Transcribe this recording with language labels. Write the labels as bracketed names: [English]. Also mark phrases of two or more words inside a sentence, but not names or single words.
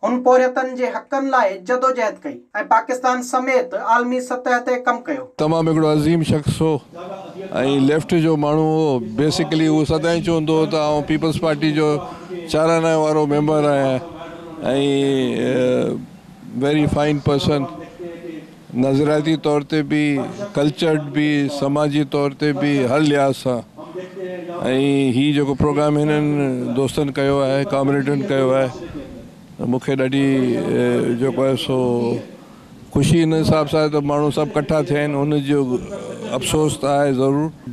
[Sindhi] हुन पोरियतनि जे हक़नि लाइ जदोजहद कई ऐं पाकिस्तान समेत आलमी सतह ते कमु कयो। तमामु हिकिड़ो अज़ीम शख़्स हो ऐं लेफ्ट जो माण्हू हो। बेसिकली उहो सदाईं चवंदो हो त आउं पीपल्स पार्टी जो चाराना वारो मेंबर आहियां ऐं [English] very fine person, [Sindhi] नज़रियाती तौर ते बि, कल्चर्ड बि, समाजी तौर ते बि, हर लिहाज़ सां। ऐं हीउ जेको प्रोग्राम हिननि दोस्तनि कयो आहे, कामरेडनि कयो आहे, मूंखे ॾाढी जेको आहे सो ख़ुशी इन हिसाब सां त माण्हू सभु कट्ठा थिया आहिनि, हुनजो अफ़सोस त आहे ज़रूरु।